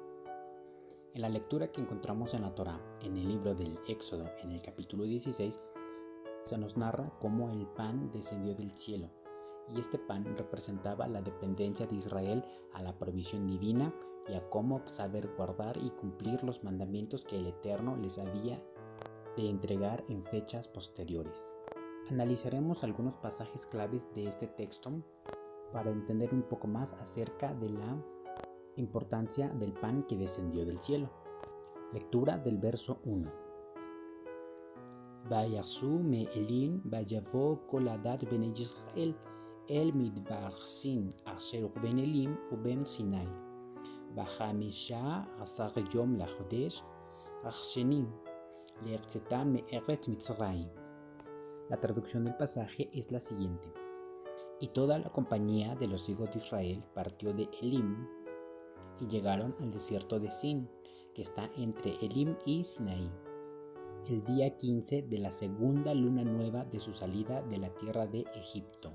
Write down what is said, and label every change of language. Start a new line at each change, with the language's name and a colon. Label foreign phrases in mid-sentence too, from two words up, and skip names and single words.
Spanish: En la lectura que encontramos en la Torá, en el libro del Éxodo, en el capítulo 16, se nos narra cómo el pan descendió del cielo, y este pan representaba la dependencia de Israel a la provisión divina y a cómo saber guardar y cumplir los mandamientos que el Eterno les había de entregar en fechas posteriores. Analizaremos algunos pasajes claves de este texto para entender un poco más acerca de la importancia del pan que descendió del cielo. Lectura del verso 1.
Hebrew: ויסעו מאילם ויבאו כל עדת בני ישראל אל מדבר סין אשר בין אילם ובין סיני. בחמישה עשר יום לחודש השני ליצאתם מארץ מצרים.
Spanish: La traducción del pasaje es la siguiente. Y toda la compañía de los hijos de Israel partió de Elim y llegaron al desierto de Sin, que está entre Elim y Sinaí, el día 15 de la segunda luna nueva de su salida de la tierra de Egipto.